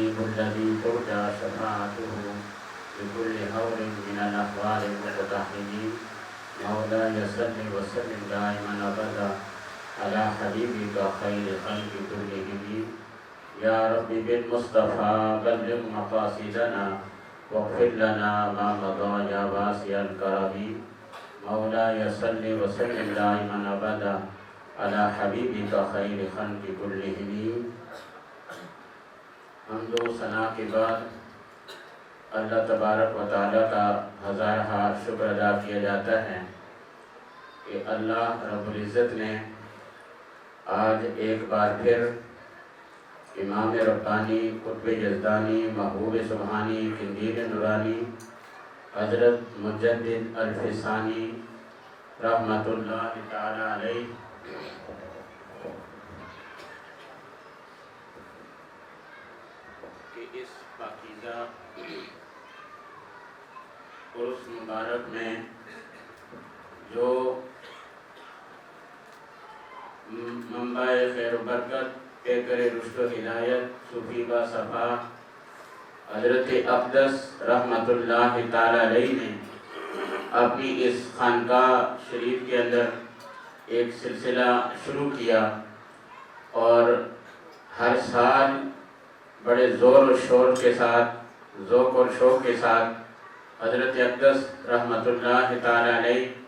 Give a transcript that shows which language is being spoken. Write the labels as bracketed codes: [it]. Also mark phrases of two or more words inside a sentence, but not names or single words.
[ar] الذي ترجى شفاعته بكل هول من الأحوال المتطهرين مولاي صل وسلم دائما أبدا على حبيبك خير خلق كلهم يا رب بالمصطفى بلغ مقاصدنا واغفر لنا ما مضى يا واسع الكرم مولاي صل وسلم دائما أبدا على حبيبك خير خلق كلهم. [ur] حمد و ثنا کے بعد اللہ تبارک و تعالیٰ کا ہزارہ شکر ادا کیا جاتا ہے کہ اللہ رب العزت نے آج ایک بار پھر امام ربانی قطب یزدانی محبوب سبحانی قندیل نورانی حضرت مجدد الفسانی رحمۃ اللہ تعالی علیہ کہ اس پاکیزہ عرس مبارک میں جو منبع خیر و برکت پیکر رشد و ہدایت صوفی با صفا حضرت اقدس رحمۃ اللہ تعالی علیہ نے اپنی اس خانقاہ شریف کے اندر ایک سلسلہ شروع کیا اور ہر سال بڑے زور و شور کے ساتھ ذوق اور شوق کے ساتھ حضرت اقدس رحمۃ اللہ تعالی علیہ